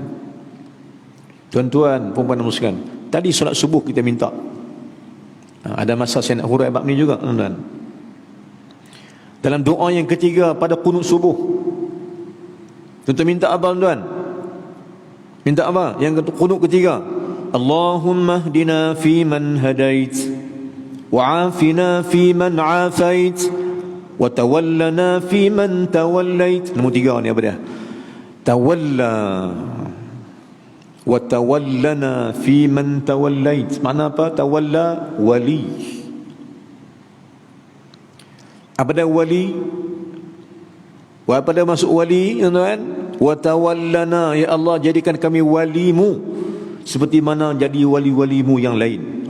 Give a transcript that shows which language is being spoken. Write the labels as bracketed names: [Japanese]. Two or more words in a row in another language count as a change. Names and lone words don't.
[Malay] Tuan-tuan, puan-puan muslim, tadi solat subuh kita minta. Ada masa saya nak huraikan bab ni juga, tuan-tuan. Dalam doa yang ketiga pada qunut subuh, tuan-tuan minta apa, tuan-tuan? Minta apa? Yang qunut ketiga, [Arabic] اللهم اهدنا فيمن هديت وعافنا فيمن عافيت وتولنا فيمن توليت. [Malay] Nombor 3 ni apa dia? [Arabic] تولى وتولنا فيمن توليت. [Malay] Makna apa? Tawalla, wali. Apa dia wali? Apa dia masuk wali, tuan-tuan? [Arabic] وتولنا, يا الله [Malay] jadikan kami walimu seperti mana jadi wali-walimu yang lain.